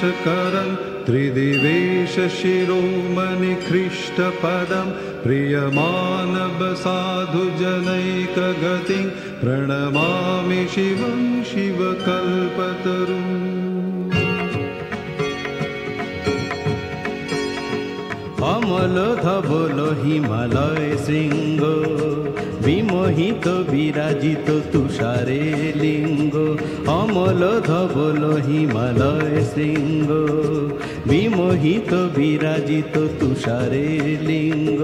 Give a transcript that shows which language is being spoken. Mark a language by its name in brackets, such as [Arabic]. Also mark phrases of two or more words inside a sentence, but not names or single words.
[Sanskrit] करं त्रिदिवेश शिरोमणि ख्रीष्ट पदं, प्रियमानव साधु जनैक गतिं प्रणमामि शिवं शिवकल्पतरुम्। [Bangla] অমল ধবল হিমালয় শৃঙ্গ, বিমোহিত বিরাজিত তুষারে লিঙ্গ। অমল ধবল হিমালয় শৃঙ্গ, বিমোহিত বিরাজিত তুষারে লিঙ্গ।